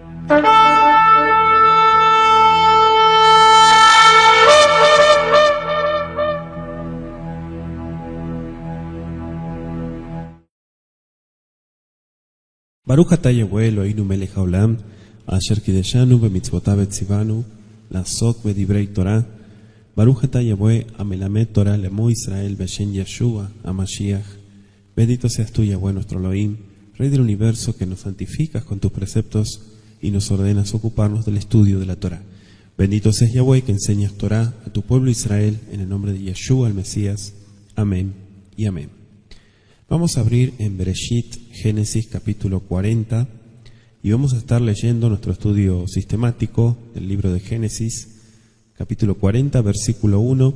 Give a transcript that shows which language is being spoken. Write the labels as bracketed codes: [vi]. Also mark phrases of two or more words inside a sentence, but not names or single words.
[he] ברוך אתה יהוה אלוהינו מלך העולם אשר קידשנו במצוותיו וציוונו לעסוק בדברי תורה. ברוך אתה יהוה המלמד תורה לעמו ישראל בשם ישוע המשיח. [es] Bendito seas tú, Yahweh, nuestro Elohim, Rey del universo, que nos santificas con tus preceptos y nos ordenas ocuparnos del estudio de la Torah. Bendito seas, Yahweh, que enseñas Torah a tu pueblo Israel, en el nombre de Yeshua, el Mesías. Amén y amén. Vamos a abrir en Bereshit, Génesis capítulo 40, y vamos a estar leyendo nuestro estudio sistemático del libro de Génesis, capítulo 40, versículo 1.